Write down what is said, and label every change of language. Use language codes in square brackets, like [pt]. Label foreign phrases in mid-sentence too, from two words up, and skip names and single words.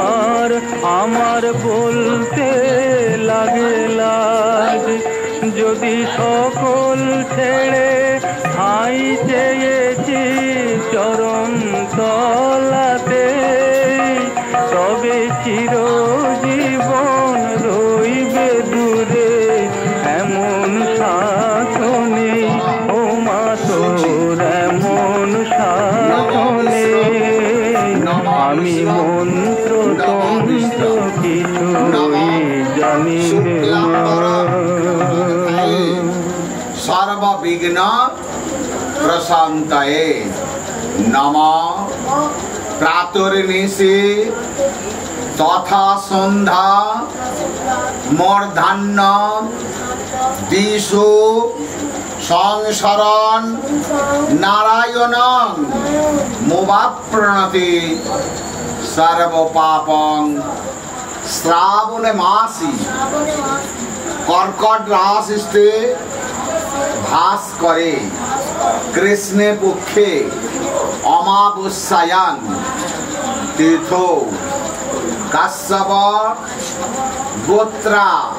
[bn] আমার বলতে লাগে লাজ, যদি সকল ছেড়ে ঠাঁই চেয়েছি চরণ তলাতে, তবে চিরজীবন রইবে দূরে এমন শাসনে, ও মা তোর এমন শাসনে। আমি মন্ত্র তন্ত্র কিছুই জানি না। [sa] সর্ববিঘ্ন প্রশান্তয়ে নমঃ। প্রাতর্নিশি তথা সন্ধ্যা মূর্ধান্য দিশু সংসরণ নারায়ণং মুবাপ্রণতি সর্বপাপং। শ্রাবণে মাসি কর্কট রাশিতে ভাস করে কৃষ্ণে পক্ষে অমাবস্যায়াং তীর্থ কাশ্যপ গোত্রা।